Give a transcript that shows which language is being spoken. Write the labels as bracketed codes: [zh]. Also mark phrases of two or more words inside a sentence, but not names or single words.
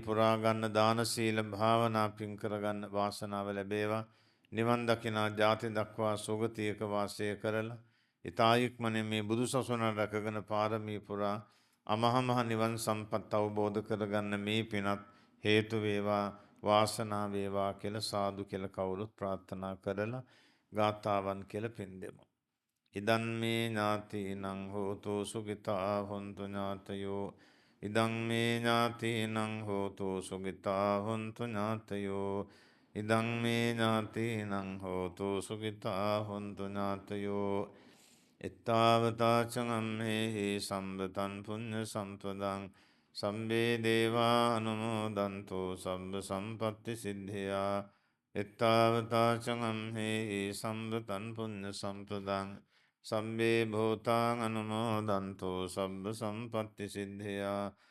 [si] පුරා ගන්න දාන සීල භාවනා පින් කරගන්න වාසනාව ලැබේවා නිවන් දකිනා ජාති දක්වා සුගතියක වාසය කරලා ඉතා ඉක්මනින් මේ බුදු සසුන රැකගෙන පාරමී පුරා අමහා නිවන් සම්පත් අවබෝධ කරගන්න මේ පිනත් හේතු වේවා වාසනා වේවා කියලා සාදු කියලා කවුරුත් ප්‍රාර්ථනා කරලා ගාථාවන් කියලා පින් දෙමු. [pi] ඉදන් මේ ඥාතිනං හෝතු සුඛිතා හොන්තු ඥාතයෝ ඉදන් මේ ඥාතිනං හෝතු සුඛිතා හොන්තු ඥාතයෝ ඉදන් මේ ඥාතිනං හෝතු සුඛිතා හොන්තු ඥාතයෝ එත්තාවතාචගම්හෙහි සම්බතන් පුඤ්ඤ සම්පදං සම්බේ දේවා අනුමෝදන්තෝ සබ්බ සම්පත්ති සිද්ධියා එත්තාවතාචගම්හෙහි සම්බතන් පුඤ්ඤ සම්පදං සම්බේ භූතාං අනුමෝදන්තෝ සබ්බ සම්පත්ති සිද්ධියා